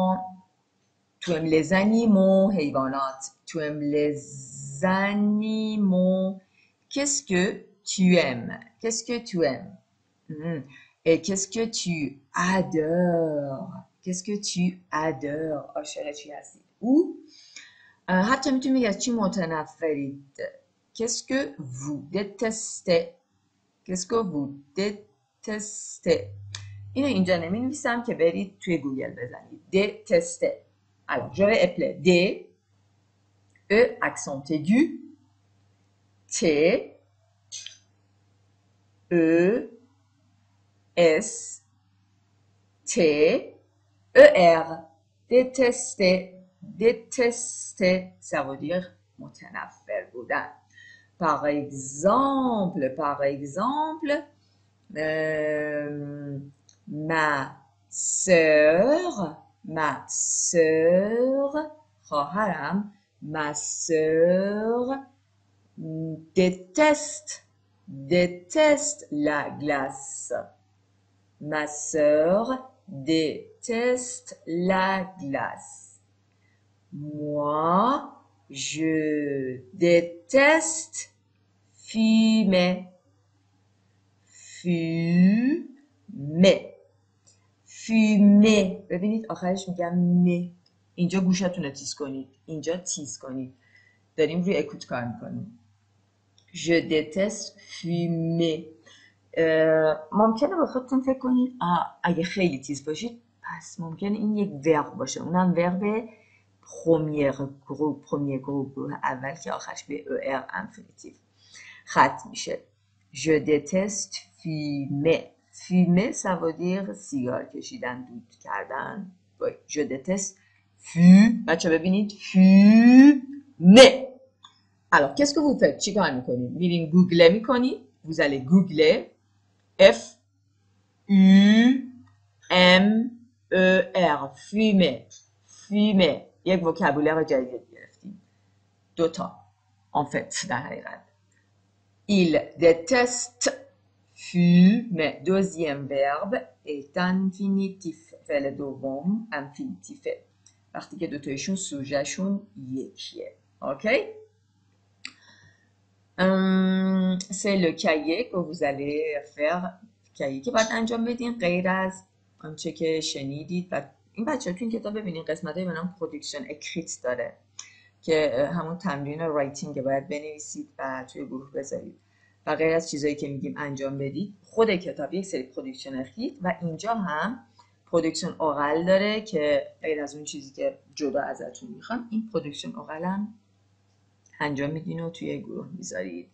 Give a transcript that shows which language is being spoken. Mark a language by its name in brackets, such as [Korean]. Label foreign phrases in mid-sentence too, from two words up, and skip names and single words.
[French] Tu aimes les animaux? حیوانات. Tu aimes les animaux? Qu'est-ce que tu aimes? Qu'est-ce que tu aimes? Et qu'est-ce que tu adores? Qu'est-ce que tu adores? [Persian] عاشق چی هستی؟ ou حتی میتونی بگی از چی متنفرید. [French] Qu'est-ce que vous détestez? Qu'est-ce que vous détestez? [Persian] اینو اینجا نمی نویسم که برید توی گوگل بزنید. [French] Détester. Alors, je vais appeler D, E, accent aigu, T, E, S, T, E, R. Détester. Détester, ça veut dire [Persian] متنفر بودن. [French] Par exemple, ma sœur, خواهرم, ma sœur déteste la glace. Ma sœur déteste la glace. Moi, je déteste fumer. Fumer. [Persian] ببینید آخرش میگم مه. اینجا گوشتون رو تیز کنید. اینجا تیز کنید. داریم روی اکوت کار میکنیم. [French] Je déteste fumer. [Persian] ممکنه به خودتون فکر کنید اگه خیلی تیز باشید پس ممکنه این یک ورب باشه، اونم ورب پرومیر گروه اول که آخرش به ار انفینیتیو ختم میشه. [French] Je déteste fumer. fumer ça veut dire [Persian] سیگار کشیدن، دود کردن. [French] Je déteste [Persian] بچه ببینید [French] fumer. Alors qu'est-ce que vous faites؟ [Persian] چی کار میکنید؟ میرین گوگل میکنید. [French] vous allez googler F U M E R fumer. [Persian] fumer یک وکابولر جدید گرفتیم، دوتا [French] en fait [Persian] در حقیقت. [French] Il déteste fumer. Deuxième verbe est infinitif. [Persian] فعل دوم [French] infinitif. [Persian] وقتی که دوتایشون سوژهشون یکیه. اوکی؟ [French] C'est le cahier que vous allez faire. [Persian] cahier که باید انجام بدین غیر از آنچه که شنیدید. و این بچه ها تو این کتاب ببینین قسمت های به نام پرودکشن اکریت داره که همون تمرین رایتینگ باید بنویسید و توی گروه بذارید و غیر از چیزایی که میگیم انجام بدید. خود کتاب یک سری پرودکشن اکریت و اینجا هم پرودکشن اورال داره که غیر از اون چیزی که جدا ازتون میخوام این پرودکشن اورال هم انجام میدین و توی گروه میذارید.